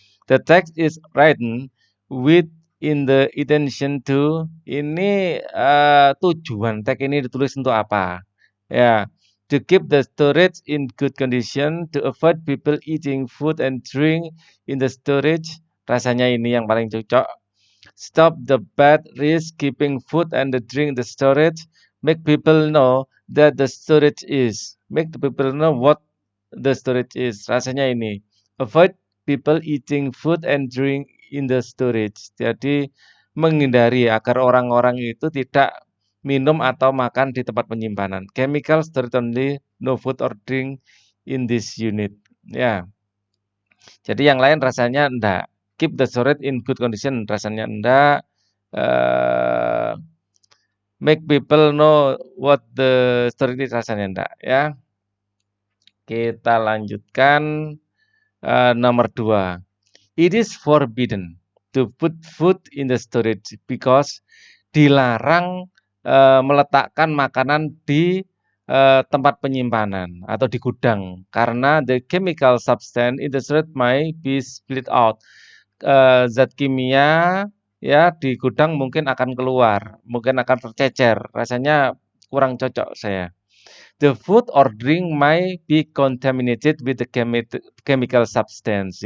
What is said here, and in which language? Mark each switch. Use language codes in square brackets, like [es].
[en] The text is written with in the intention to. [id] Ini tujuan tag ini ditulis untuk apa? [en] Ya, to keep the storage in good condition, to avoid people eating food and drink in the storage. [id] Rasanya ini yang paling cocok. [en] Stop the bad risk keeping food and the drink in the storage. Make people know that the storage is. Make the people know what the storage is. [id] Rasanya ini. [en] Avoid people eating food and drink in the storage. [id] Jadi menghindari agar orang-orang itu tidak minum atau makan di tempat penyimpanan. [en] Chemical storage only, no food or drink in this unit. Ya. [id] Jadi yang lain rasanya enggak. [en] Keep the storage in good condition [id] rasanya enggak. [en] Uh, make people know what the storage is [id] rasanya enggak ya. Kita lanjutkan nomor 2. [en] It is forbidden to put food in the storage because [id] dilarang meletakkan makanan di tempat penyimpanan atau di gudang karena [en] the chemical substance in the storage might be split out. [id] Zat kimia ya di gudang mungkin akan keluar, mungkin akan tercecer. Rasanya kurang cocok saya. [en] The food or drink might be contaminated with the chemical substance.